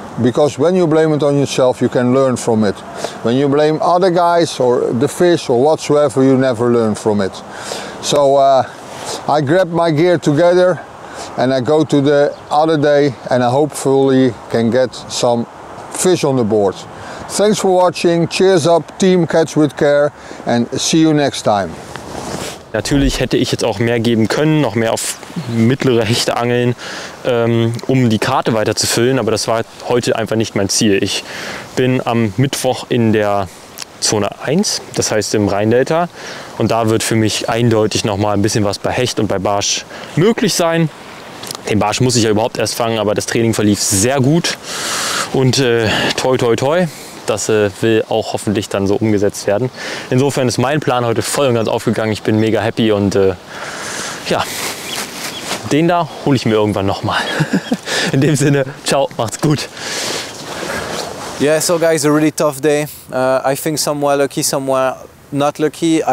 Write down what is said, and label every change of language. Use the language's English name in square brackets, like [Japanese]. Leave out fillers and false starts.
[English] Because when you blame it on yourself, you can learn from it. When you blame other guys or the fish or whatsoever, you never learn from it. So I grab my gear together and I go to the other day and I hopefully can get some fish on the board. Thanks for watching, cheers up, team Catch with Care, and see you next time. [German] Natürlich hätte ich jetzt auch mehr geben können, noch mehr auf mittlere Hechte angeln, um die Karte weiter zu füllen, aber das war heute einfach nicht mein Ziel. Ich bin am Mittwoch in der Zone 1, das heißt im Rheindelta, und da wird für mich eindeutig noch mal ein bisschen was bei Hecht und bei Barsch möglich sein. Den Barsch muss ich ja überhaupt erst fangen, aber das Training verlief sehr gut und toi toi toi. Das will auch hoffentlich dann so umgesetzt werden. Insofern ist mein Plan heute voll und ganz aufgegangen. Ich bin mega happy und ja, den da hole ich mir irgendwann nochmal. In dem Sinne, ciao, macht's gut. [English] Yeah, so guys, a really tough day. I think somewhere lucky, somewhere not lucky.